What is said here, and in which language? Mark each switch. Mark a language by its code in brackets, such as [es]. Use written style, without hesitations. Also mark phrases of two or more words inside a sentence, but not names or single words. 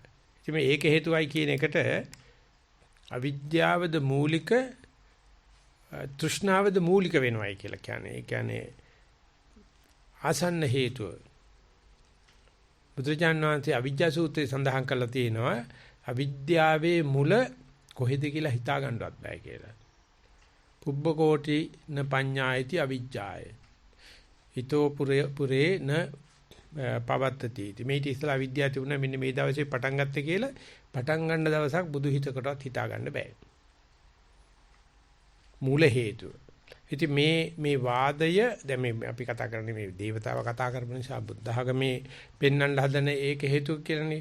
[si] ඉතින් මේ ඒක හේතුවයි කියන එකට අවිද්‍යාවද මූලික තෘෂ්ණාවද මූලික වෙනවයි කියලා කියන්නේ. ඒ කියන්නේ ආසන්න හේතුව. බුදුරජාණන් වහන්සේ අවිජ්ජා සූත්‍රයේ සඳහන් කරලා තියෙනවා අවිද්‍යාවේ මුල කොහෙද කියලා හිතා ගන්නවත් බෑ කියලා. [pi] පුබ්බකෝටි න පඤ්ඤායති අවිජ්ජාය. හිතෝ පුරේ න පවත්තති. [si] මේ ඉතිසලා අවිද්‍යාව තිබුණා මෙන්න මේ දවසේ පටන් ගත්තේ කියලා පටන් ගන්න දවසක් බුදු හිතකටවත් හිතා ගන්න බෑ. මූල හේතුව. ඉතින් මේ වාදය දැන් මේ අපි කතා කරන්නේ මේ දේවතාව කතා කරපු නිසා බුද්ධ ආගමේ පෙන්වන්න හදන ඒක හේතුව කියලානේ.